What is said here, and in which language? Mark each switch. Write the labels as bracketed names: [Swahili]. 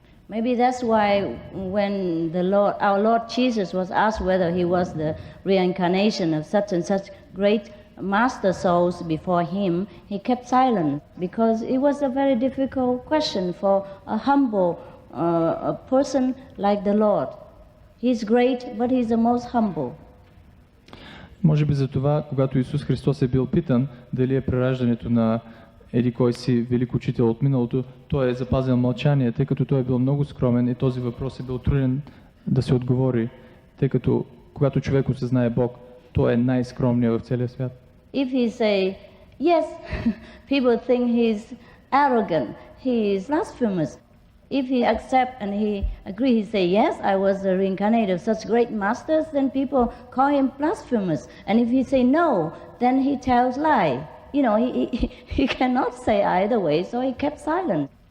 [English] Maybe that's why when our Lord Jesus was asked whether he was the reincarnation of such and such great master souls before him, he kept silent because it was a very difficult question for a humble a person like the Lord. He's great, but he's the most humble. [Bulgarian] Може би за това, когато Исус Христос е бил питан дали е прераждането на еди кой си велик учител от миналото, той е запазил мълчание, тъй като той е бил много скромен и този въпрос е бил труден да се отговори, тъй като когато човек осъзнае Бог, той е най-скромният в целия свят. [English] If he say yes, people think he's arrogant, he is blasphemous. If he accept and he agree, he say yes, I was the reincarnate of such great masters, then people call him blasphemous. And if he say no, then he tells lie. You know, he cannot say either way, so he kept silent.